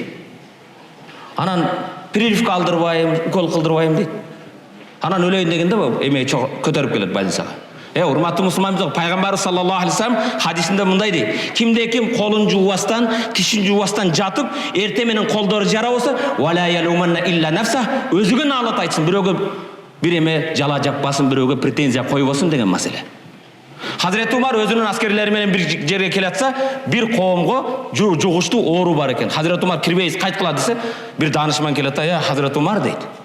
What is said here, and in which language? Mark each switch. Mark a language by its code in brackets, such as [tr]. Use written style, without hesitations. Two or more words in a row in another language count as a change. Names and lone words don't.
[ky] Анан прививка алдырбайм, укол кылдырбайм дейт. Анан өлөйүн дегенде эмеге көтөрүп келет больницага. Урматтуу мусулмандар, пайгамбарыбыз [ar] صلى الله عليه وسلم [ky] хадисинде мындай дейт: кимде ким колун жуубастан, тишин жуубастан жатып, эрте менен колдору жара болсо, [ar] فلا يلومن إلا نفسه, [ky] өзүгө наалат айтсын, бирөөгө бир эме жала жаппасын, бирөөгө претензия койбосун деген маселе. Хазирети Умар өзүнүн аскерлери менен бир жерге келатса, бир коомго жугуштуу оору бар экен. Хазирети Умар кирбейсиз, кайткыла десе, бир данышман келет да, "Я Хазирети Умар" дейт.